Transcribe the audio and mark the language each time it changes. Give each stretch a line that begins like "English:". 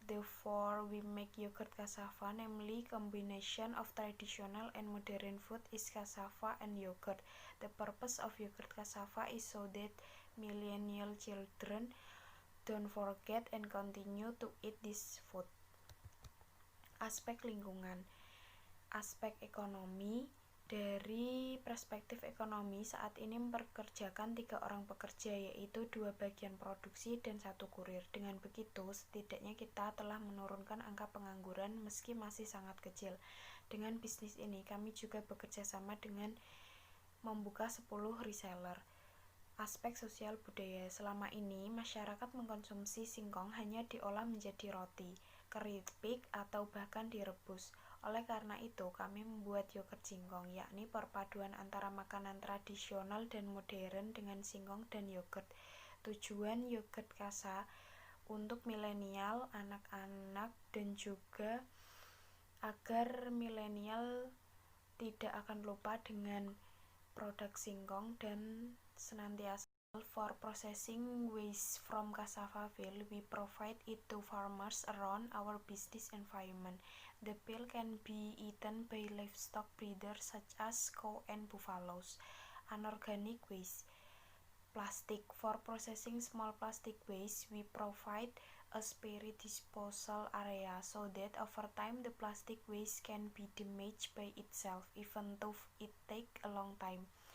English: Therefore, we make yogurt cassava, namely combination of traditional and modern food is cassava and yogurt. The purpose of yogurt cassava is so that millennial children don't forget and continue to eat this food.
Indonesian: Aspek lingkungan. Aspek ekonomi. Dari perspektif ekonomi, saat ini mempekerjakan 3 orang pekerja, yaitu 2 bagian produksi dan 1 kurir. Dengan begitu, setidaknya kita telah menurunkan angka pengangguran meski masih sangat kecil. Dengan bisnis ini, kami juga bekerja sama dengan membuka 10 reseller. Aspek sosial budaya. Selama ini, masyarakat mengkonsumsi singkong hanya diolah menjadi roti, keripik, atau bahkan direbus. Oleh karena itu, kami membuat yogurt singkong, yakni perpaduan antara makanan tradisional dan modern dengan singkong dan yogurt. Tujuan yogurt kasa untuk milenial, anak-anak, dan juga agar milenial tidak akan lupa dengan produk singkong dan senantiasa.
English: For processing waste from cassava field, we provide it to farmers around our business environment. The peel can be eaten by livestock breeders such as cow and buffaloes. Anorganic waste. Plastic. For processing small plastic waste, we provide a spare disposal area so that over time the plastic waste can be damaged by itself, even though it takes a long time.